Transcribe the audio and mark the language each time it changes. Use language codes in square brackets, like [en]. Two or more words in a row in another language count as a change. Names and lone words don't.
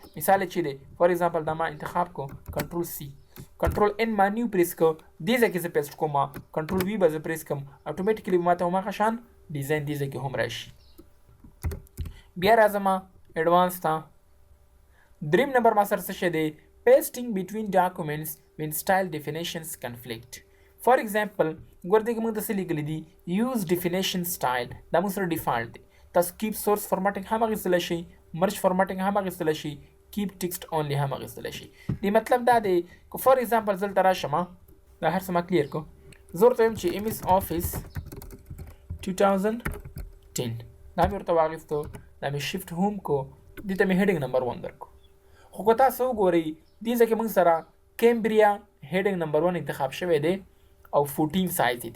[ps] مثال چې دی [en] for example [ps] دا ما انتخاب کو، [en] control C, control N [ps] ما نیو پریس کو، دې ځای کې زه پیسټ کوم، [en] control V [ps] به زه پریس کوم، اټومیټیکلی به ماته هماغه شان ډیزاین دې ځای کې هم راشي. بیا راځم ایډوانس ته. دریم نمبر ما سره څه شی دی؟ [en] pasting between documents when style definitions conflict. For example [ps] ګور دې کې موږ څه لیکلي دي؟ [en] use definition style. [ps] دا موږ سره ډیفالټ دی. تاسو [en] keep source formatting [ps] هم اخیستلی شئ، [en] merge formatting [ps] هم اخیستلی شئ، [en] keep text only [ps] هم اخیستلی شئ. دې مطلب دا دی که [en] for example [ps] زه دلته راشم، دا هر څه ما کلیر کو، زه ورته وایم چې MS Office 2010، دا مې ورته واخیستو، دا مې [en] shift home [ps] کو، دې ته مې [en] heading number [ps] 1 درکو. خو که تاسو وګورئ دې ځای کې موږ سره کیمبریا [en] heading number [ps] 1 انتخاب شوی دی او 14 سایز دی.